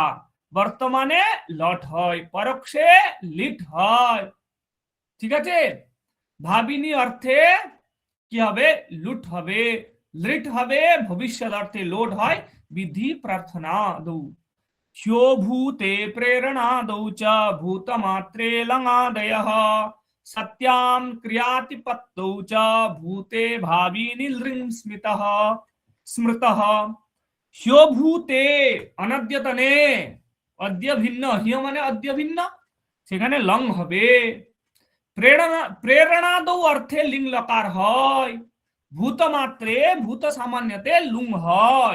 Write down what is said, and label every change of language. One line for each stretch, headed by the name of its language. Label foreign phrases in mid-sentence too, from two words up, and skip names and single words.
Bangla: বর্তমানে লট হয়, পরোক্ষে লিট হয়। ঠিক আছে? ভাবিনী অর্থে কি হবে? লুট হবে, লিট হবে। ভবিষ্যৎ অর্থে লোড হয়, বিধি প্রার্থনা দৌ।
Sanskrit: ভূতে প্রেরणादौ च भूतमात्रे लङादयः सत्यां क्रियातिपत्तौ च भूते भाविनी लृं स्मृतः स्मृतः।
Bangla: ভূতে অনদ্যতনে, অদ্য ভিন্ন, হিয় মানে অদ্য ভিন্ন, সেখানে লং হবে। প্রেরণাদৌ অর্থে লিং লকার হয়, ভূত মাত্রে ভূত সামান্যতে লুং হয়।